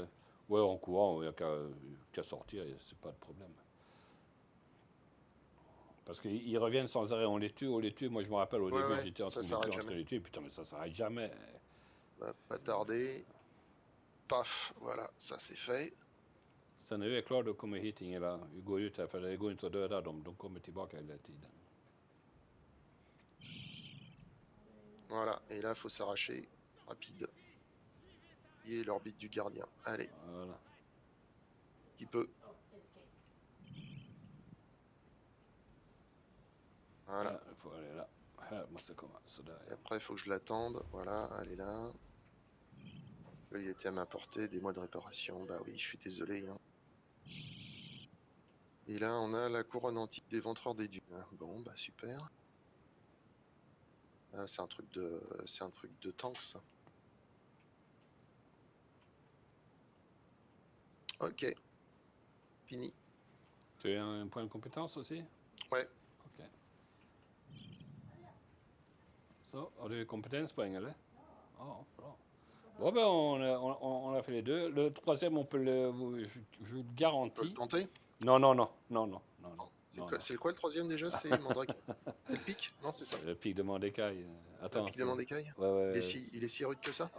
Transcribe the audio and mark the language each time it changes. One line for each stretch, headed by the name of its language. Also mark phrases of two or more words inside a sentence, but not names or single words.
French: ouais, en courant, il n'y a qu'à sortir, c'est pas de problème. Parce qu'ils reviennent sans arrêt, on les tue. Moi je me rappelle au Ouais, début, ouais, j'étais en ça train de les s'arrête tuer, en train de jamais. les tuer, putain, mais ça s'arrête jamais. Va pas tarder. Paf, voilà, ça c'est fait.
Swedish: Sen är jag klar, då kommer hit Ingela. Vi går ut här för det går inte att döda dem, de kommer tillbaka hela tiden.
French: Voilà, et là, il faut s'arracher rapide. Et l'orbite du gardien. Allez, Voilà. qui peut. Voilà.
Swedish: Här får jag det. Här måste komma, sådär.
French: Et après, il faut que je l'attende. Voilà, elle est là. Là, il était à ma portée, des mois de réparation. Bah oui, je suis désolé. Hein. Et là, on a la couronne antique des ventreurs des dunes. Bon, bah super. Ah, c'est un truc de tank, ça. Ok. Fini. Tu as un point de compétence aussi? Ouais. Ok.
Swedish: Så, har du kompetenspoäng eller? Ja, bra.
French: Bon ben on a fait les deux. Le troisième, on peut je vous le On peut le garantis. tenter. Non. C'est quoi le troisième déjà? C'est Mandrake. C'est le pic? Non, c'est ça. Le pic de Mordecai. Attends. Le pic de Mordecai? Ouais. Il est si rude que ça?